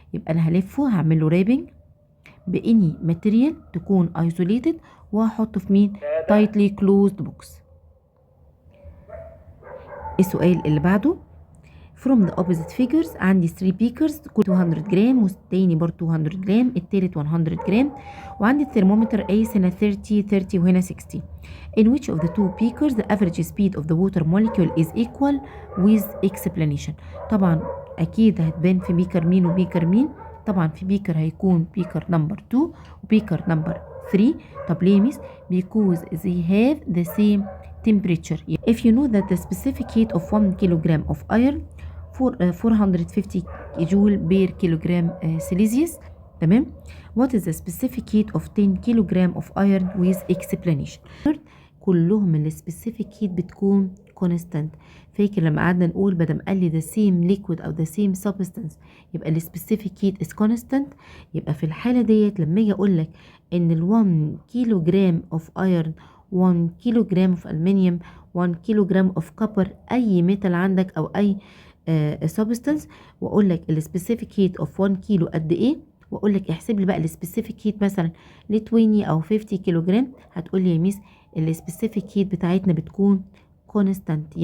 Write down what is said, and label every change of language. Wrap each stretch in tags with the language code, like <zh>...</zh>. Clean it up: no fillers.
<ar>يبقى انا هلفه، هعمل له رابنج باني ماتيريال تكون ايزوليتد وهحطه في مين؟ تايتلي كلوزد بوكس. السؤال اللي بعده</ar> <en>from the opposite figures</en> <ar>عندي 3 بيكرز كل 200 جرام، والتاني برضه 200 جرام، التالت 100 جرام، وعندي الثرمومتر قايس هنا 30 وهنا 60.</ar> <en>in which of the two beakers the average speed of the water molecule is equal with explanation.</en> <ar>طبعا اكيد هتبان في بيكر مين وبيكر مين. طبعا في بيكر هيكون بيكر نمبر 2 وبيكر نمبر 3. طب ليه ميس؟</ar> <en>because they have the same temperature. if you know that the specific heat of 1 kilogram of iron 450 joule per kilogram Celsius. تمام. what is the specific heat of 10 kilogram of iron with explanation؟</en> <ar>كلهم السبيسيفيك هيت بتكون كونستانت. فاكر لما قعدنا نقول بدل ما قال لي</ar> <en>the same liquid</en> <ar>او</ar> <en>the same substance</en> <ar>يبقى السبيسيفيك هيت</ar> <en>Is constant.</en> <ar>يبقى في الحاله ديت لما اجي اقول لك ان ال</ar> <en>1 kilogram of iron 1 kilogram of المنيوم 1 kilogram of copper,</en> <ar>اي ميتال عندك او اي سبستانس، واقول لك السبيسيفيك هيت اوف 1 كيلو قد ايه، واقول لك احسب لي بقى السبيسيفيك هيت مثلا ل 20 او 50 كيلو جرام، هتقول لي يا ميس السبيسيفيك هيت بتاعتنا بتكون كونستانت.</ar>